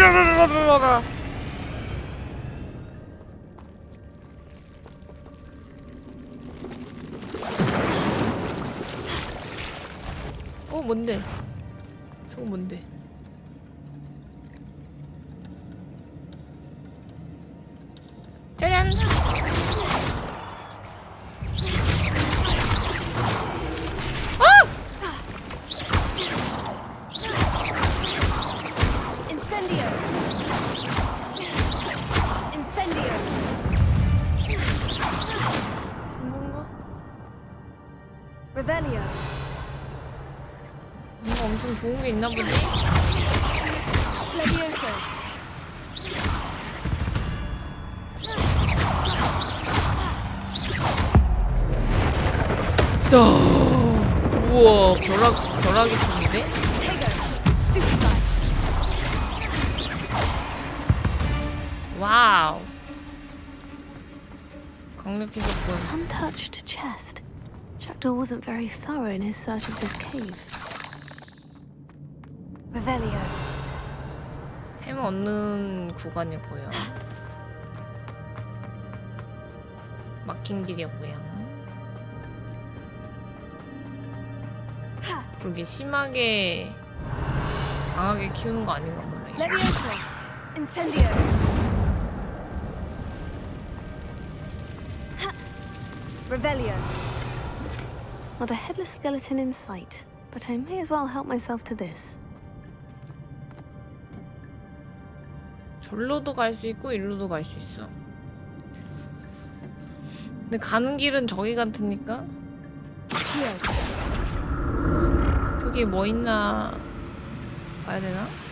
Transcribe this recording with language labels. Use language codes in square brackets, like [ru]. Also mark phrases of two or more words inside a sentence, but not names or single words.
[ko] 뭔데? 저거 뭔데? 짜잔! Incendio! Incendio! 성공가? Revelio! 뭔가 엄청 좋은 게 있나 보지? Leviosa! 우와, 벼락이 좋은데? Stupefy! 와우. 강력해졌군. [en] Untouched chest. Jackdaw wasn't very thorough in his search of this cave. [ko] Revelio! 템 얻는 구간이었고요. 막힌 길이었고요. 그렇게 심하게 강하게 키우는 거 아닌가 몰라. Leviosa! Incendio! Revelio! [en] Not a headless skeleton in sight, but I may as well help myself to this. [ko] 절로도 갈 수 있고 일로도 갈 수 있어. 근데 가는 길은 저기 같으니까. 저기 저기 뭐 있나 봐야 되나?